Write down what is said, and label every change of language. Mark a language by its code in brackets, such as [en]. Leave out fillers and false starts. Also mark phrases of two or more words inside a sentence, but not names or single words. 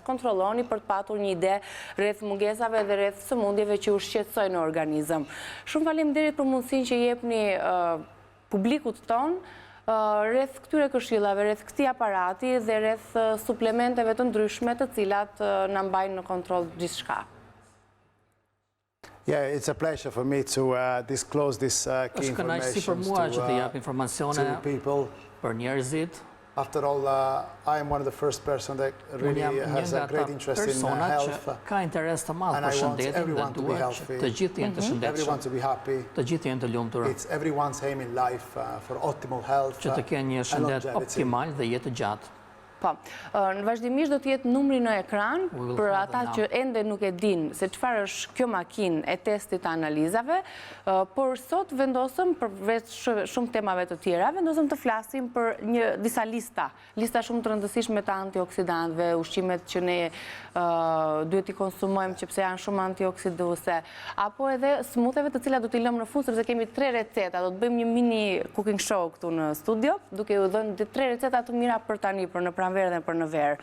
[sq] Kontrolloni për të patur një ide rreth mungesave dhe rreth sëmundjeve që u shqetësojnë në organizëm. Shumë faleminderit për mundësinë që jepni publikut ton rreth këtyre këshillave, rreth këtij aparati dhe rreth suplementeve të ndryshme të cilat na mbajnë në kontroll gjithçka. [en] Yeah, it's a pleasure for me to disclose this key information to people. [sq] Për njerëzit. [en] After all, I am one of the first person that really has a great interest in health. [sq] Ka interes të madh për shëndetin dhe duhet që të gjithë jenë të shëndetshëm. [en] Everyone to be happy. [sq] Të gjithë jenë të lumtur. [en] It's everyone's aim in life for optimal health. [sq] Që të kenë një shëndet optimal dhe jetë gjatë. Po, në vazhdimisht do të jetë numri në ekran për ata që ende nuk e din se çfarë është kjo makinë e testit të analizave, por sot vendosëm përveç shumë temave të tjera, vendosëm të flasim për disa lista shumë të rëndësishme të antioksidantëve, ushqimet që ne duhet i konsumojmë që pse janë shumë antioksiduese, apo edhe smootheve të cilat do t'i lëmë në fund sepse kemi 3 receta, do të bëjmë një mini [en] cooking show [sq] këtu në studio, duke u dhënë 3 receta të mira për tani, për në pranverë dhe për në verë.